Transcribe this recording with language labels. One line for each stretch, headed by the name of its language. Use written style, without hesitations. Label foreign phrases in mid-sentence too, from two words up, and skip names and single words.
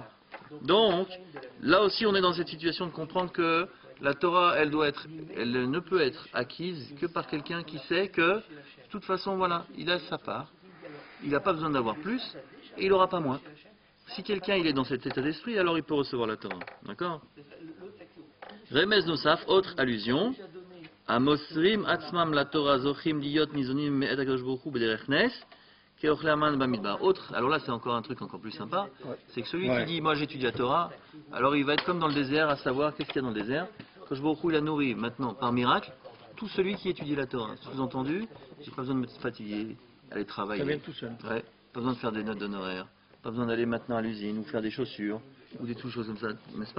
French: Donc, là aussi on est dans cette situation de comprendre que la Torah, elle ne peut être acquise que par quelqu'un qui sait que, de toute façon, voilà, il a sa part, il n'a pas besoin d'avoir plus, et il n'aura pas moins. Si quelqu'un il est dans cet état d'esprit, alors il peut recevoir la Torah, d'accord?
Hebrew: רמז נוסף,
French: autre allusion.
Hebrew: המוסרים עצמם לתורה זוכים להיות ניזונים מאת הקדוש ברוך הוא בדרך נס כאוכלי המן במדבר.
French: Autre, alors là c'est encore un truc encore plus sympa, c'est que celui qui dit moi j'étudie la Torah, alors il va être comme dans le désert, à savoir qu'est-ce qu'il y a dans le désert.
Hebrew: קדוש ברוך הוא
French: il a nourri maintenant par miracle tout celui qui étudie la Torah. Sous-entendu, j'ai pas besoin de me fatiguer, aller travailler. Ça vient tout seul. Ouais, pas besoin de faire des notes d'honoraires, pas besoin d'aller maintenant à l'usine ou faire des chaussures ou des choses comme ça, n'est-ce pas?